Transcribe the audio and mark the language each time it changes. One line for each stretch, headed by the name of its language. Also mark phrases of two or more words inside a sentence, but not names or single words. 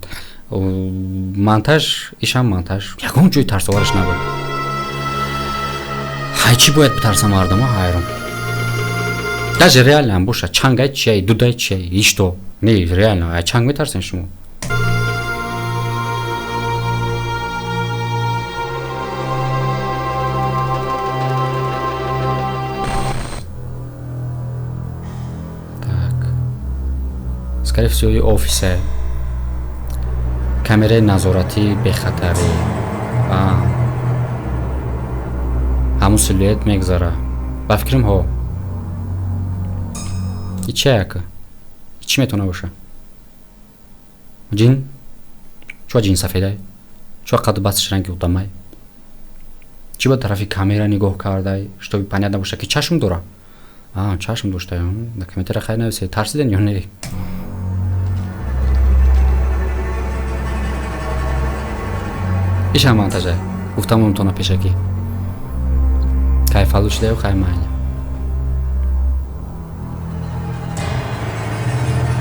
Tajik: Монтаж ишам монтаж ягон ҷои тарсовараш набуд. Ҳай чӣ бояд битарса мардума ҳайрон.
Russian: Даже реально
Tajik: ҳам боша чангай чиай дудай чиай
Russian: и что?
Tajik: Не реально ай чанг метарсен шумо.
Russian: Скорее всего, и офисе.
Tajik: Камераи назорати бехатарӣ. Ҳамун силуэт мегзара. Ба фикрам ҳо. И чӣ яка? Чӣ метавона боша? Ҷин? Чӯ ҷин сафедай? Чӯ қаду басташ ранги удамай? Чӣ ба тарафи камера нигоҳ кардай,
Russian: чтобы понятно
Tajik: боша ки чашм дора? Чашм доштай. Да комментария хай нависед. Тарсиден ё не? ишам монтажа. Гуфтам умтона пешакӣ. Кайфалу шудаю, хай майли.